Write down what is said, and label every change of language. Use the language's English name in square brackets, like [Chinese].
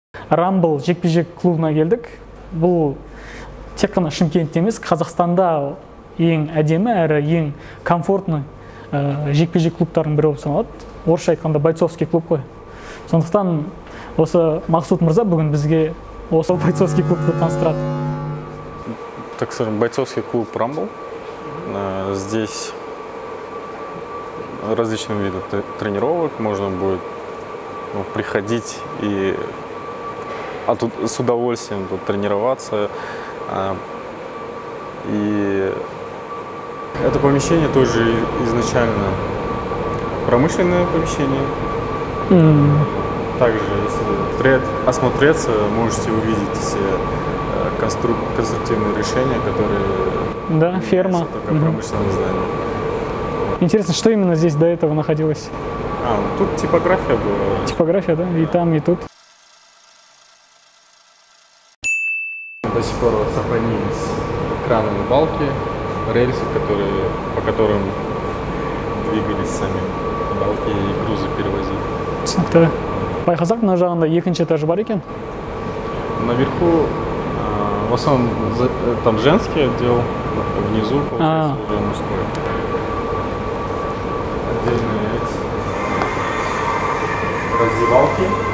[Kazakh] Рамбл жекпе-жек клубына келдік. Бұл тек қана Шымкентте емес, Қазақстанда ең әдемі әрі ең комфортный жекпе-жек клубтардың бірі болып саналады. Орысша айтқанда бойцовский клуб қой. Сондықтан осы Мақсут мырза бүгін бізге осы бойцовский клубты таныстырады. [Russian] Так скажем, бойцовский клуб Рамбл. Здесь различные виды тренировок, можно будет приходить и с удовольствием тут тренироваться. И это помещение тоже изначально промышленное помещение. Также, если осмотреться, можете увидеть все конструктивные решения, которые ферма. Только промышленное здание. Интересно, что именно здесь до этого находилось? Тут типография была. Типография, да? И там, и тут. До сих пор сохранились крановые балки, рельсы, по которым двигались сами балки и грузы перевозили. [Kazakh] Түсінікті. Байқасақ, мына жағында екінші этаж бар екен? [Russian] Наверху, в основном, там женский отдел, внизу, получается, уже мужской. Отдельные раздевалки.